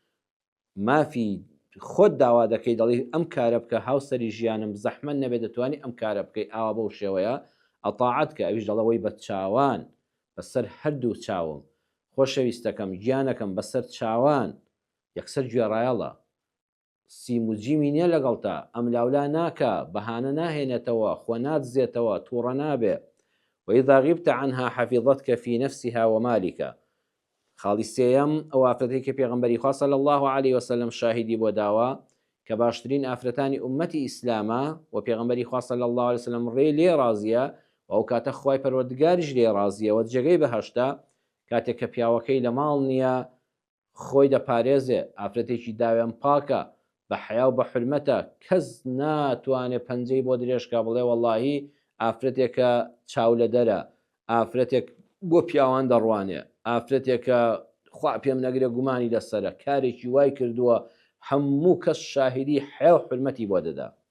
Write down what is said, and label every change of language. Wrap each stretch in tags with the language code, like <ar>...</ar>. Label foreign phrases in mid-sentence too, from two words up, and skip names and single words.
<ckb>مافی خۆت داوا دەکەی دەڵی ئەم کارە بکە هاوسەری ژیانم زەحمە نەبێ دەتوانانی ئەم کارە بکەی ئاوا بەو شێوەیە ئەطاعەت کە ئەویش دەڵەوەی بە چاوان بەسەر هەردوو چاوم خۆشەویستەکەم گیانەکەم بەسەر چاوان یەکسەر گوێڕایەڵە سیم و جیمی نییە لەگەڵتا ئەم لاولا ناکە بەهانە ناهێنێتەوە خۆ ناتزێتەوە تووڕە نابێ.</ckb> <ar>وإذا غبت عنها حفظتك في نفسها ومالك،</ar> <ckb>خاڵی سێیەم ئەو ئافرەتەی کە پێغەمبەری خوا</ckb> <ar>صلی الله عليه وسلم</ar> <ckb>شاهدی بۆ داوە کە باشترین ئافرەتانی ئومەتی ئیسلامە و پێغەمبەری خوا</ckb> <ar>صلی الله عليه وسلم</ar> <ckb>ڕێی لێ ڕازیە و ئەو کاتە خوای پەروەردگاریش لێ ڕازیەوە جێگەی بەهەشتا کاتێک کە پیاوەکەی لە ماڵ نییە خۆی دەپارێزێ ئافرەتێکی داوێن پاکە بە حیا و بە حرمەتە کەس ناتوانێت پەنجەی بۆ درێژکا بڵێ وەڵاهی ئافرەتێکە چاو لە دەرە، ئافرەتێک بۆ پیاوان دەڕوانێ، ئافرەتێکە خوا پێم نەگرێ گومانی لەسەرە کارێکی وای کردووە هەموو کەس شاهدی حیا و حرمەتی بۆ دەدا.</ckb>